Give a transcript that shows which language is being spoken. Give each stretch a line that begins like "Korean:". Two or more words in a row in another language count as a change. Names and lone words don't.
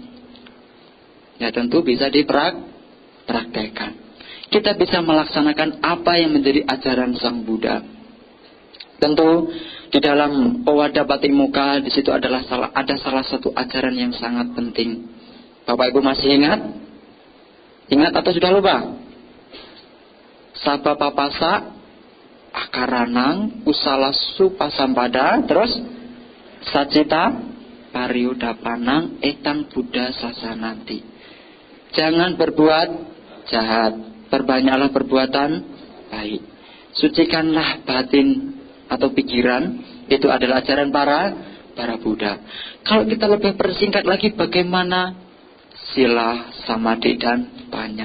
Indonesian: Ya tentu bisa dipraktekkan. Kita bisa melaksanakan apa yang menjadi ajaran Sang Buddha. Tentu di dalam Owada Patimokkha di situ ada salah satu ajaran yang sangat penting. Bapak Ibu masih ingat? Ingat atau sudah lupa?
Pali: Sabba papasa akaranang usalasu pasampada, terus sacita pariyudapanang etang Buddha sasananti.
Indonesian: Jangan berbuat jahat, perbanyaklah perbuatan baik. Sucikanlah batin atau pikiran, itu adalah ajaran para Buddha. Kalau kita lebih persingkat lagi, bagaimana sila, samadhi, dan panya.